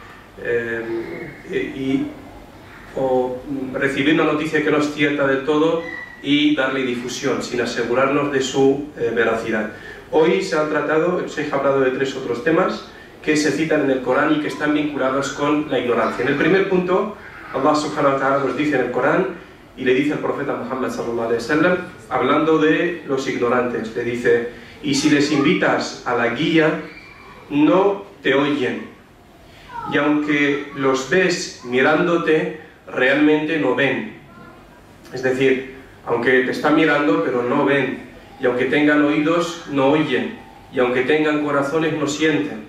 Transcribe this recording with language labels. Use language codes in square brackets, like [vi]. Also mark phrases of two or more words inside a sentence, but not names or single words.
[es] O recibir una noticia que no es cierta del todo y darle difusión sin asegurarnos de su veracidad. Hoy se han tratado, el Sheikh ha hablado de 3 otros temas que se citan en el Corán y que están vinculados con la ignorancia. En el primer punto, [ar] الله سبحانه وتعالى [es] nos dice en el Corán, y le dice al profeta Muhammad [ar] صلى الله عليه وسلم, [es] hablando de los ignorantes, le dice: y si les invitas a la guía, no te oyen, y aunque los ves mirándote, realmente no ven. Es decir, aunque te están mirando, pero no ven, y aunque tengan oídos, no oyen, y aunque tengan corazones, no sienten.